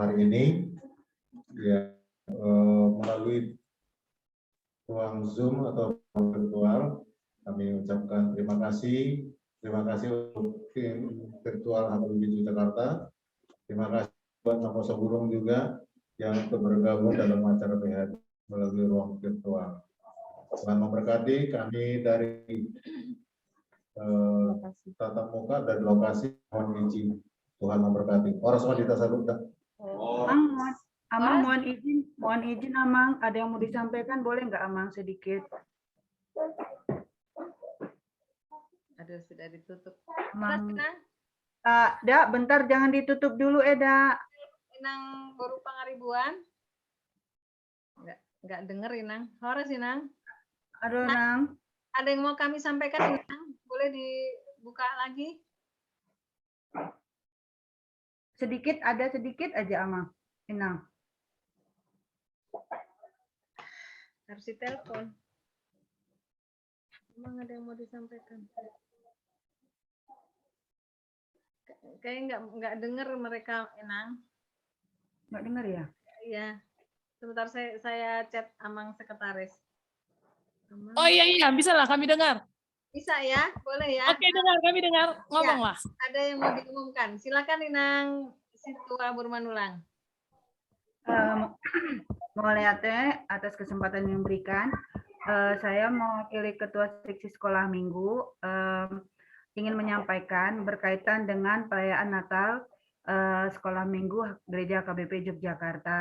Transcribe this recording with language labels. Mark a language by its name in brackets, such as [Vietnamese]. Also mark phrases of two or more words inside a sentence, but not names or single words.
[Indonesian] hari ini, ya, melalui ruang Zoom atau virtual, kami ucapkan terima kasih untuk tim virtual HPBJ Jakarta, terima kasih buat Makosa Burung juga yang ikut bergabung dalam acara PH melalui ruang virtual. Tuhan memberkati kami dari tatap muka dan lokasi, mohon izin. Tuhan memberkati. [Batak Toba] Horas Madita Saluda. [Indonesian] Amang mohon izin Amang, ada yang mau disampaikan, boleh nggak Amang sedikit? Aduh, sudah ditutup. Amang. Inang, Da, bentar jangan ditutup dulu Da. Inang baru pangaribuan. Enggak denger Inang. Horas Inang. Aduh Nang. Ada yang mau kami sampaikan Inang? Boleh dibuka lagi? Sedikit aja Amang. Inang. Harus ditelepon. Emang ada yang mau disampaikan? Kayak nggak dengar mereka, Inang. Nggak dengar ya? Ya, sebentar saya chat Amang sekretaris. Amang. Oh iya, bisa lah kami dengar. Bisa ya, boleh ya. Oke, dengar, kami dengar. Ngomonglah. Ada yang mau diumumkan. Silakan Inang Situa Burmanulang. Mulyate atas kesempatan yang diberikan. Saya mewakili Ketua Seksi Sekolah Minggu ingin menyampaikan berkaitan dengan perayaan Natal Sekolah Minggu Gereja KBP Yogyakarta.